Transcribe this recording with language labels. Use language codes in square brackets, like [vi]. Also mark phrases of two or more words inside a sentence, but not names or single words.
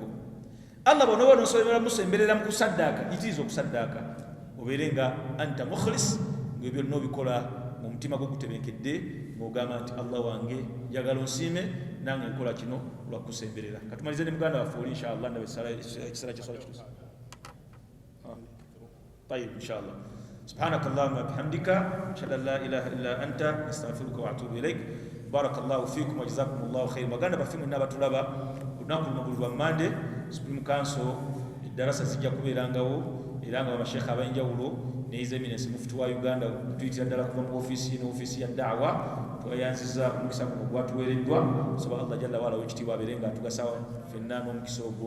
[lg] Allah bonoba osobola musemberera mukusaddaka yitiriza okusaddaka. Oberenga [ar] أنت مخلص [lg] ng'ebyo nobikola mu mutima gwo gutebenkedde ng'ogamba nti Allah wange njagala onsime nange nkola kino olwakusemberera. Katumalize ne muganda waffe oli inshallah ndabe ekisala ky'eswala kituusa. [ar] طيب إن شاء الله. سبحانك اللهم وبحمدك أشهد أن لا إله إلا أنت أستغفرك وأتوب إليك. بارك الله فيكم وجزاكم الله خير. [lg] Baganda baffe mwenna batulaba olunaku luno lwa Monday Supreme Council darasa zijja kubeerangawo era nga abasheekha ab'enjawulo ne His Eminence Mufti wa Uganda tuyitira ddala kuva mu ofiisi ya da'wa twayanziza omukisa guno gwatuweereddwa. Nsaba Allah [ar] جل وعلا [lg] w'ekitiibwa abeere nga atugasa ffenna n'omukisa ogwo.